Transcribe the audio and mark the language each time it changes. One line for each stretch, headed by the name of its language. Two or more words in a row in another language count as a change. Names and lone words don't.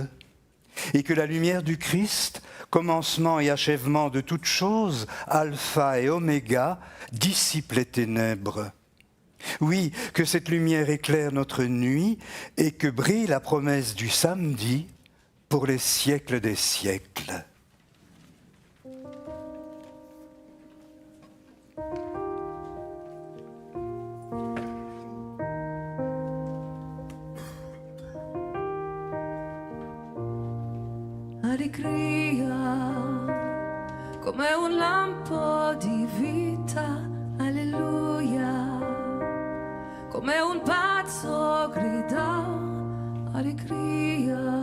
French: Et que la lumière du Christ, commencement et achèvement de toutes choses, alpha et oméga, dissipe les ténèbres. Oui, que cette lumière éclaire notre nuit et que brille la promesse du samedi pour les siècles des siècles.
Italian: Allegria, come un lampo di vita, alleluia, come un pazzo grida, allegria,